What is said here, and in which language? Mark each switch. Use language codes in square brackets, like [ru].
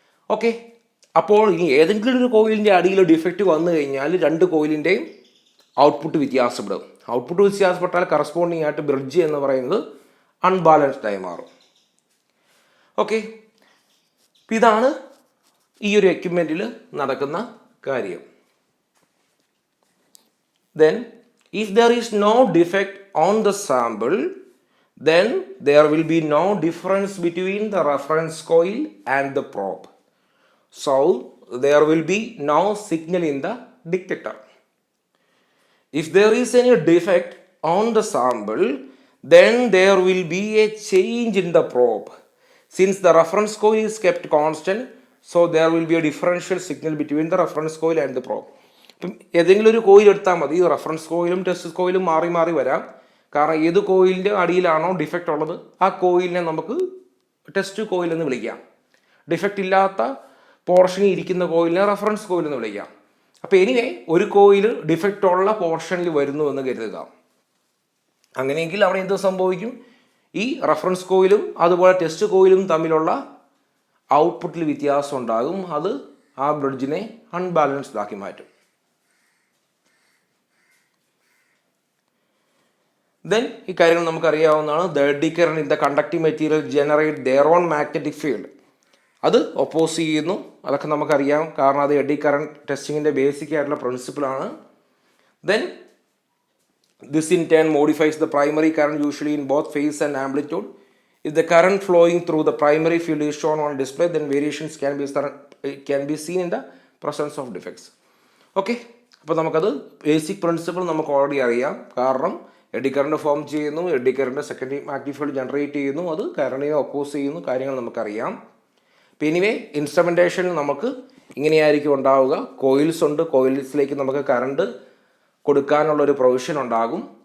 [ml] Okay, അപ്പോൾ ഇനി ഏതെങ്കിലും ഒരു കോയിലിൻ്റെ അടിയിൽ ഡിഫക്റ്റ് വന്നു കഴിഞ്ഞാൽ രണ്ട് കോയിലിൻ്റെയും ഔട്ട്പുട്ട് വ്യത്യാസപ്പെടും. ഔട്ട്പുട്ട് വ്യത്യാസപ്പെട്ടാൽ കറസ്പോണ്ടിങ് ആയിട്ട് ബ്രിഡ്ജ് എന്ന് പറയുന്നത് അൺബാലൻസ്ഡ് ആയി മാറും. ഓക്കെ, ഇതാണ് ഈ ഒരു എക്യുപ്മെൻറ്റിൽ നടക്കുന്ന കാര്യം. [en] Then if there is no defect on the sample, then there will be no difference between the reference coil and the probe. So there will be no signal in the detector. If there is any defect on the sample, then there will be a change in the probe. Since the reference coil is kept constant, so there will be a differential signal between the reference coil and the probe. [ml] ഇപ്പം ഏതെങ്കിലും ഒരു coil എടുത്താൽ മതി, reference കോയിലും test കോയിലും മാറി മാറി വരാം. കാരണം ഏത് കോയിലിൻ്റെ അടിയിലാണോ ഡിഫക്റ്റ് ഉള്ളത് ആ കോയിലിനെ നമുക്ക് ടെസ്റ്റ് കോയിൽ എന്ന് വിളിക്കാം. ഡിഫക്റ്റ് ഇല്ലാത്ത പോർഷനിൽ ഇരിക്കുന്ന കോയിലിനെ റെഫറൻസ് കോയിൽ എന്ന് വിളിക്കാം. അപ്പോൾ എനിവേ ഒരു കോയിൽ ഡിഫക്റ്റ് ഉള്ള പോർഷനിൽ വരുന്നു എന്ന് കരുതുക. അങ്ങനെയെങ്കിൽ അവിടെ എന്ത് സംഭവിക്കും? ഈ റെഫറൻസ് കോയിലും അതുപോലെ ടെസ്റ്റ് കോയിലും തമ്മിലുള്ള ഔട്ട്പുട്ടിൽ വ്യത്യാസം ഉണ്ടാകും. അത് ആ ബ്രിഡ്ജിനെ അൺബാലൻസ്ഡ് ആക്കി മാറ്റും. [en] then [ml] ഈ കാര്യങ്ങൾ നമുക്കറിയാവുന്നതാണ്. [en] The eddy current in the conducting material generate their own magnetic field. [ml] അത് ഒപ്പോസ് ചെയ്യുന്നു അതൊക്കെ നമുക്കറിയാം, കാരണം അത് എഡി കറണ്ട് ടെസ്റ്റിങ്ങിൻ്റെ ബേസിക് ആയിട്ടുള്ള പ്രിൻസിപ്പിളാണ്. [en] Then this in turn modifies the primary current usually in both phase and amplitude. If the current flowing through the primary field is shown on display, then variations can be seen in the presence of defects. [ml] Okay, അപ്പോൾ നമുക്കത് basic principle നമുക്ക് already അറിയാം. കാരണം AD current form ചെയ്യുന്നു, AD current secondary magnetic field generate ചെയ്യുന്നു, അത് കറണ്ടിനെ oppose ചെയ്യുന്നു, കാര്യങ്ങൾ നമുക്കറിയാം. അപ്പോൾ എനിവേ ഇൻസ്ട്രുമെൻറ്റേഷനിൽ നമുക്ക് ഇങ്ങനെയായിരിക്കും ഉണ്ടാവുക. കോയിൽസ് ഉണ്ട്, കോയിൽസിലേക്ക് നമുക്ക് കറണ്ട് കൊടുക്കാനുള്ളൊരു പ്രൊവിഷൻ ഉണ്ടാകും.